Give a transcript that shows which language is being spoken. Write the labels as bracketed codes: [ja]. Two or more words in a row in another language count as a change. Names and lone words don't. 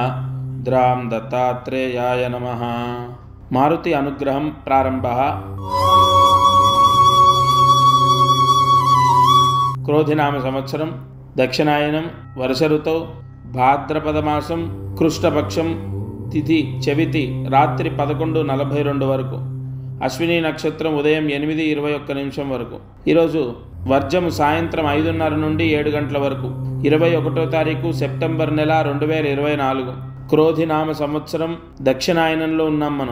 [sa] द्रां दत्तात्रेयाय नमः। मारुति अनुग्रहं प्रारंभः। क्रोधिनाम संवत्सरं दक्षिणायनं वर्ष ऋतौ भाद्रपदमासं कृष्णपक्षं [te] తిథి చవితి రాత్రి 11:42 వరకు, అశ్విని నక్షత్రం ఉదయం 8:21 వరకు. ఈరోజు వర్జము సాయంత్రం 5:30 నుండి 7 గంటల వరకు. 21వ తారీఖు సెప్టెంబర్ నెల 2024. క్రోధినామ సంవత్సరం దక్షిణాయనంలో ఉన్నాం మనం.